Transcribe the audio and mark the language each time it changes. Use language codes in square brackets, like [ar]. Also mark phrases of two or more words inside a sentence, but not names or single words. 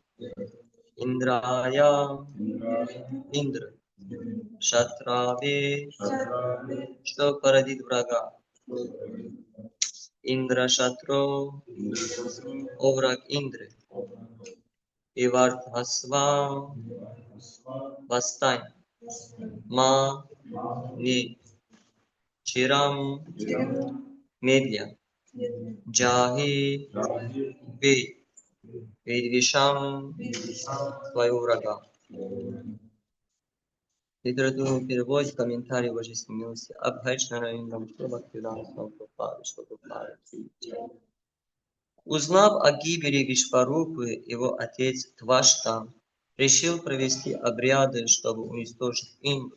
[ru] Индрая, Индра, Шатраве, что породит врага. [sa] इन्द्रशत्रो, [ru] о враг Индры. Ивардхасва, восстань. Ма, не. Чирам, медля. Джахи, бей. Видвишам своего врага. Литературный перевод, комментарий Божественной милости. Абхайчна Равиндам Прабхактивиданта Прабхупады, Швабхупады. Узнав о гибели Вишварупы, его отец Твашта решил провести обряды, чтобы уничтожить Индру.